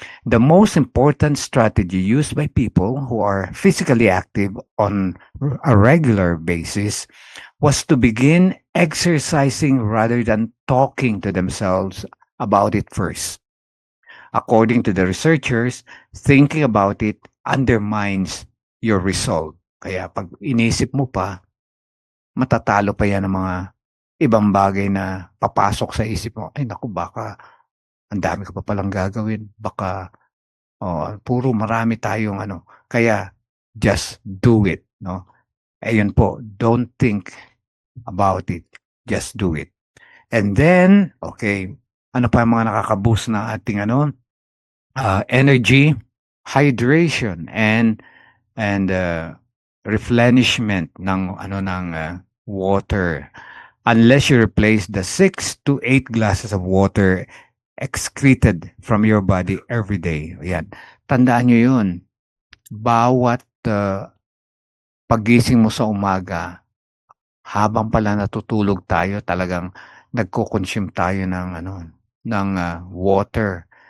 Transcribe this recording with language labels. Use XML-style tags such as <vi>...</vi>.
<en>The most important strategy used by people who are physically active on a regular basis was to begin exercising rather than talking to themselves about it first. According to the researchers, thinking about it undermines your result.</en> <tl>Kaya pag inisip mo pa, matatalo pa yan ng mga ibang bagay na papasok sa isip mo. Ay naku, baka ang dami ko pa palang gagawin. Baka puro marami tayong Kaya</tl> <en>just do it,</en> <tl>no? Ayun po,</tl> <en>don't think about it. Just do it. And then, okay,</en> <tl>ano pa yung mga nakaka-boost na ating</tl> <en>energy, hydration, and replenishment ng water. Unless you replace the 6 to 8 glasses of water excreted from your body every day.</en> <tl>Ayan. Tandaan nyo yun. Bawat pagising mo sa umaga, habang pala natutulog tayo, talagang nagko-consume tayo ng water.</tl>